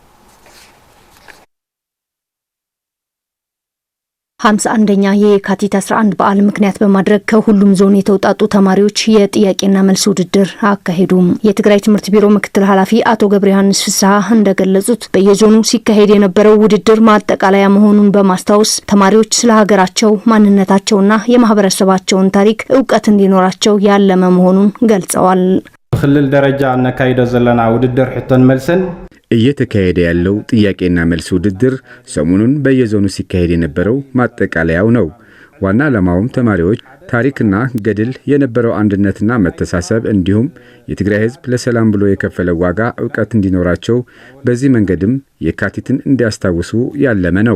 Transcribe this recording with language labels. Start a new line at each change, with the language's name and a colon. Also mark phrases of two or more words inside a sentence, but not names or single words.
Amharic: 51ኛ የካቲት 11 በዓል ምክንያት በማድረግ ከሁሉም ዞን የተውጣጡ ተማሪዎች የጥያቄና መልስ ውድድር አካሄዱ። የትግራይ ትምህርት ቢሮ ምክትል ኃላፊ አቶ ገብረ ዮሐንስ ፍስሐ እንደገለጹት በየዞኑ ሲካሄድ የነበረው ውድድር ማጠቃለያ መሆኑን በማስታወስ ተማሪዎች ስለ ሀገራቸው ማንነታቸውና የማህበረሰባቸውን ታሪክ ዕውቀት እንዲኖራቸው ያለመ መሆኑን ገልጸዋል።
Tigrinya: በክልል ደረጃ እናካሂደው ዘለና ውድድር ሕቶን መልስን
Amharic: እየተካሄደ ያለው ጥያቄና መልስ ውድድር ሰሞኑን በየዞኑ ሲካሄድ የነበረው ማጠቃለያው ነው። ዋና ዓላማውም ተማሪዎች ታሪክና ገድል የነበረው አንድነትና መተሳሰብ እንዲሁም የትግራይ ሕዝብ ለሰላም ብሎ የከፈለው ዋጋ ዕውቀት እንዲኖራቸው በዚህ መንገድም የካቲትን እንዲያስታውሱ ያለመ ነው።